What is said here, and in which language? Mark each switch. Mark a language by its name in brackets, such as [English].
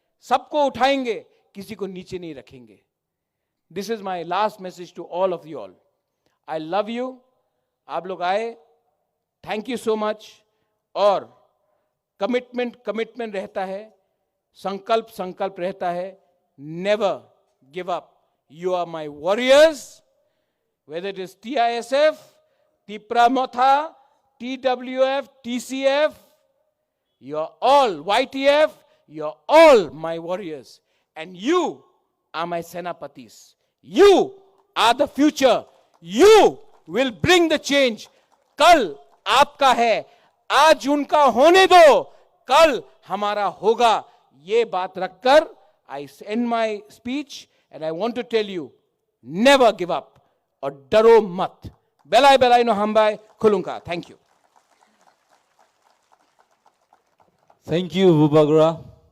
[Hindi] सबको उठाएंगे, किसी को नीचे नहीं रखेंगे। [English] This is my last message to all of you all. I love you. [Hindi] आप लोग आए, [English] Thank you so much. [Hindi] और कमिटमेंट रहता है, संकल्प रहता है। [English] Never give up. You are my warriors, whether it is TISF, Tipra Motha, TWF, TCF, you are all YTF, you are all my warriors, and you are my Senapatis. You are the future. You will bring the change. [Hindi] कल आपका है, आज उनका होने दो, कल हमारा होगा. ये बात रखकर [English] I end my speech and I want to tell you, never give up [Hindi] और डरो मत. [Kok Borok] Belai belai no hambai kulunka. [English] Thank you. Thank you, Bubagra.